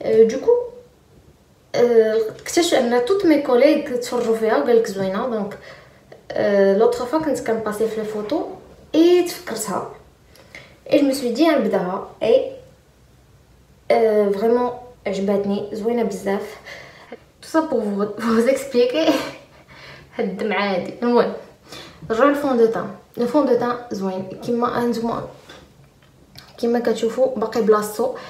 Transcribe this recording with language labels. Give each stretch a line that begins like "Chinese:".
Arabic: Du coup اكتشفت ان toutes mes collègues تفرجوا فيها وقالك زوينه دونك l'autre fois كنت كنباسي في لي فوتو اي تفكرتها et je me suis dit نبداها اي فريمون عجبتني زوينه بزاف.
French: tout ça pour vous expliquer هاد الدمعه هادي.
Arabic: المهم نرجعو للفون دو تان. الفون دو تان زوين كيما انتما كيما كتشوفوا باقي بلاصتو.